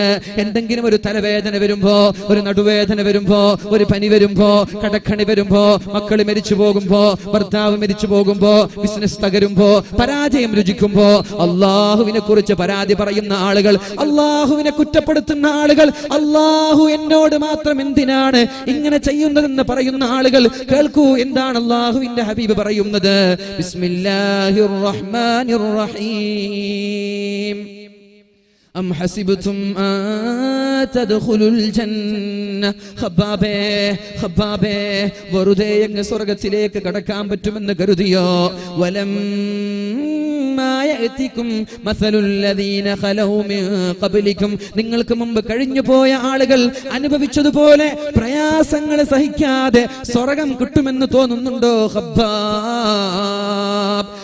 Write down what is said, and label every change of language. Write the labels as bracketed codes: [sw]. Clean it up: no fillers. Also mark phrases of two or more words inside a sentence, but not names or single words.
[ml] എന്തെങ്കിലും ഒരു തലവേദന വരുമ്പോ, ഒരു നടുവേദന വരുമ്പോ, ഒരു പനി വരുമ്പോ, കടക്കണി വരുമ്പോ, മക്കൾ മരിച്ചു പോകുമ്പോ, ഭർത്താവ് മരിച്ചു പോകുമ്പോ, ബിസിനസ് തകരുമ്പോ, പരാജയം രുചിക്കുമ്പോ, അള്ളാഹുവിനെ കുറിച്ച് പരാതി പറയുന്ന ആളുകൾ, അള്ളാഹുവിനെ കുറ്റപ്പെടുത്തുന്ന ആളുകൾ, അള്ളാഹു എന്നോട് മാത്രം എന്തിനാണ് ഇങ്ങനെ ചെയ്യുന്നതെന്ന് പറയുന്ന ആളുകൾ, കേൾക്കൂ എന്താണ് അള്ളാഹുവിന്റെ ഹബീബ് പറയുന്നത്. [ar] بسم الله الرحمن الرحيم. أم حسبتم أن تدخلوا الجنة. [ml] ഖബ്ബാബേ വെറുതെ അങ്ങ് സ്വർഗ്ഗത്തിലേക്ക് കടക്കാൻ പറ്റുമെന്ന് കരുതിയോ? നിങ്ങൾക്ക് മുമ്പ് കഴിഞ്ഞു പോയ ആളുകൾ അനുഭവിച്ചതുപോലെ പ്രയാസങ്ങൾ സഹിക്കാതെ സ്വർഗ്ഗം കിട്ടുമെന്ന് തോന്നുന്നുണ്ടോ ഖബ്ബാബ്?